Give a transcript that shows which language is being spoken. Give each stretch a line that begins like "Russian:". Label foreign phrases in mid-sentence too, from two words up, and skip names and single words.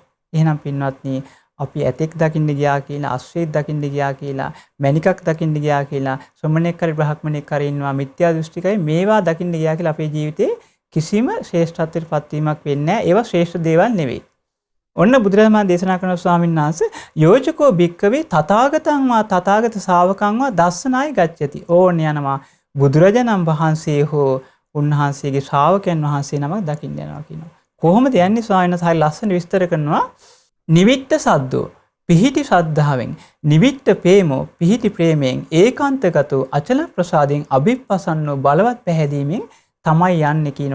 Sinhala: එහෙනම් පින්වත්නි අපි ඇතෙක් දකින්න ගියා කියලා, අස්වැක් දකින්න ගියා කියලා, මණිකක් දකින්න ගියා කියලා, ශ්‍රමණේක හරි බ්‍රහ්මණේක හරි ඉන්නවා මිත්‍යා දෘෂ්ටිකයි මේවා දකින්න ගියා කියලා අපේ ජීවිතේ කිසිම ශ්‍රේෂ්ඨත්වයට පත්වීමක් වෙන්නේ නැහැ. ඒවා ශ්‍රේෂ්ඨ දේවල් නෙවෙයි. ඔන්න බුදුරජාණන් දේශනා කරන ස්වාමීන් වහන්සේ
Pali: යෝජකෝ භික්කවේ තථාගතං වා තථාගත ශාවකං වා දස්සනාය ගච්ඡති.
Sinhala: ඕන්න යනවා බුදුරජාණන් වහන්සේ හෝ උන්වහන්සේගේ ශ්‍රාවකයන් වහන්සේ නමක් දකින්න යනවා කියනවා. කොහොමද යන්නේ ස්වාමීන් වහන්සේ ලස්සන විස්තර කරනවා.
Pali: නිවිට්ඨ සද්දෝ
Sinhala: පිහිටි ශ්‍රද්ධාවෙන්,
Pali: නිවිට්ඨ ප්‍රේමෝ
Sinhala: පිහිටි ප්‍රේමයෙන්, ඒකාන්තගතෝ අචල ප්‍රසාදයෙන්, අභිප්පසන්නෝ බලවත් පැහැදීමෙන් තමයි යන්නේ කියනවා.